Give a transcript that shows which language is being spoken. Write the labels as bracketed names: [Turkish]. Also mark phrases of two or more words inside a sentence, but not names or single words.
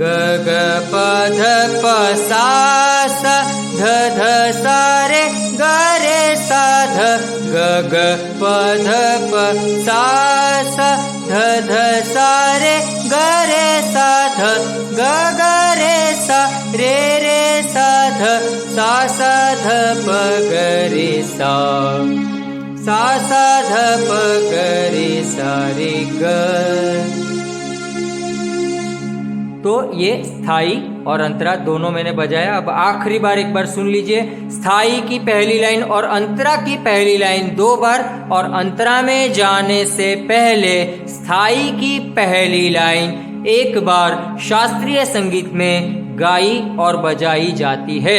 [Hindi] ग ग प ध प सा सा ध ध सा रे ग रे सा ध ग ग प ध प सा सा ध ध सा रे ग रे सा ध ग ग रे सा रे रे सा ध सा सा ध प ग रे सा सा सा ध प ग रे सा रे ग। तो ये स्थाई और अंतरा दोनों मैंने बजाया। अब आखिरी बार एक बार सुन लीजिए। स्थाई की पहली लाइन और अंतरा की पहली लाइन 2 बार, और अंतरा में जाने से पहले स्थाई की पहली लाइन 1 बार शास्त्रीय संगीत में गाई और बजाई जाती है।